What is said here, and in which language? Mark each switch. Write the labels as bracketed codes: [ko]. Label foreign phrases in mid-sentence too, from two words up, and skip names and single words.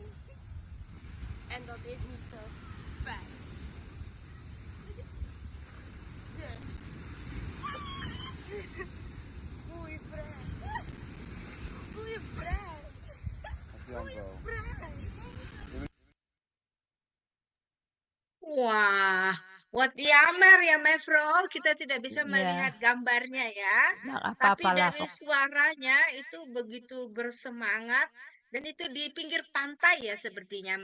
[nl] En dat is niet zo fijn. Dus, voel je vrij. Voel je vrij. Voel je vrij. [id] Wah, [nl] what Yamar [id] ya Mevro, kita tidak bisa Ya, melihat gambarnya ya. nggak Tapi apa-apa lah dari kok. suaranya itu begitu bersemangat dan itu di pinggir pantai ya sepertinya